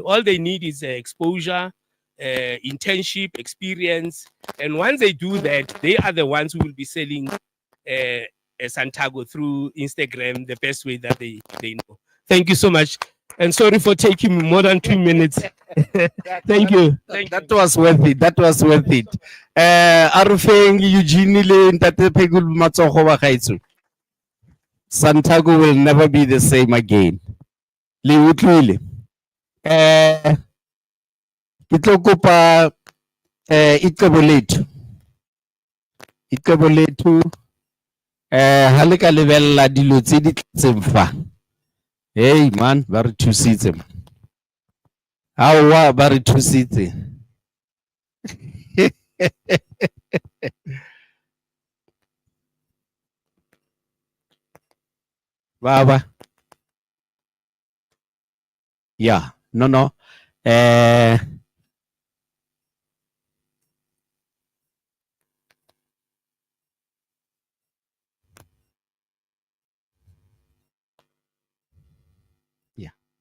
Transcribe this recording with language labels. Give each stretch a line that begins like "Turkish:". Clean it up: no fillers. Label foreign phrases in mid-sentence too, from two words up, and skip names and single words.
English: All they need is exposure, internship, experience. And once they do that, they are the ones who will be selling Santaco through Instagram the best way that they know. Thank you so much. And sorry for taking me more than 2 minutes. Thank you. That was worth it. That was worth it.
Southern Sotho: Arufeng Eugene le ntate Phekulu matsogo wa gaetso.
English: Santaco will never be the same again.
Southern Sotho: Le utlwile. Ke tlo kopa icebo lethu. Icebo lethu ha le ka lebella dilo tse di tletseng fa. Hey man, ba re thusitse man. Awa ba re thusitse. Baba.
English: Yeah, no. Yeah.